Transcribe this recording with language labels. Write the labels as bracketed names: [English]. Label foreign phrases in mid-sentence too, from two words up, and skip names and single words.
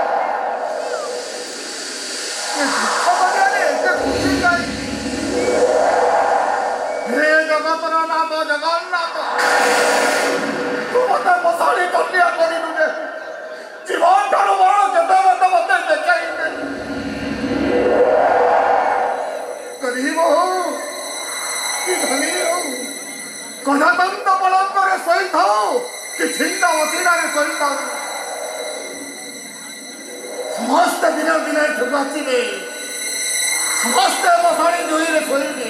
[Odia] ଦୁଃଖ କରିବାରେ ଏତେ ଖୁସି କାହିଁକି? ହେ ଜଗତର ନାଥ ଜଗନ୍ନାଥ, ତୁ ମୋତେ ମଶାଣି କନ୍ୟା କରିଲୁ ଯେ ଜୀବନ ଠାରୁ ବଡ଼ କେତେ ମୋତେ ଦେଖାଇଲେ। ଗରିବ ହୋ କି ଧନୀ ହୋ, ଗଣତନ୍ତ୍ର ପଲଙ୍କରେ ଶୋଇଥାଉ କି ଛିନ୍ନ ଅସିରାରେ ଶୋଇଥାଉ, ସମସ୍ତ ଦିନେ ଦିନେ ଠୁକାଚିବେ, ସମସ୍ତ ମଶାଣି ଜୁଇରେ ଶୋଇବେ।